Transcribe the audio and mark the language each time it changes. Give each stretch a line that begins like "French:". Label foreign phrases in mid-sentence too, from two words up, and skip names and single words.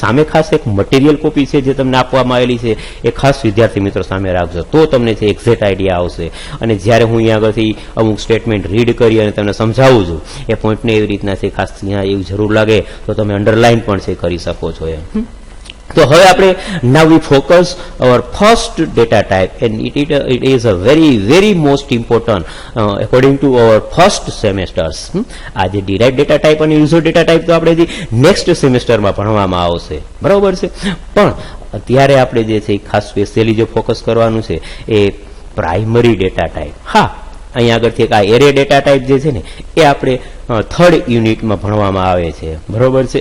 Gujarati: સામે ખાસ એક
English: material copy
Gujarati: છે જે તમને આપવામાં આવેલી છે, એ ખાસ વિદ્યાર્થી મિત્રો સામે રાખજો, તો તમને છે
English: exact idea
Gujarati: આવશે. અને જ્યારે હું અહીંયા આગળથી અમુક
English: statement read
Gujarati: કરી અને તમને સમજાવું છું એ પોઈન્ટને એવી રીતના છે, ખાસ અહીંયા એવું જરૂર લાગે તો તમે અંડરલાઇન પણ છે કરી શકો છો એમ. તો હવે આપણે
English: now we focus our first data type and it is a very most important according to our first semesters.
Gujarati: આ જે
English: derived data type
Gujarati: અને
English: user data type
Gujarati: તો આપણે નેક્સ્ટ સેમેસ્ટરમાં ભણવામાં આવશે, બરાબર છે. પણ અત્યારે આપણે જે છે ખાસ સ્પેશિયલી જે ફોકસ કરવાનું છે એ
English: primary data type.
Gujarati: હા, અહીંયા આગળથી એક આ
English: array data type
Gujarati: જે છે ને એ આપણે 3rd યુનિટમાં ભણવામાં આવે છે, બરોબર છે.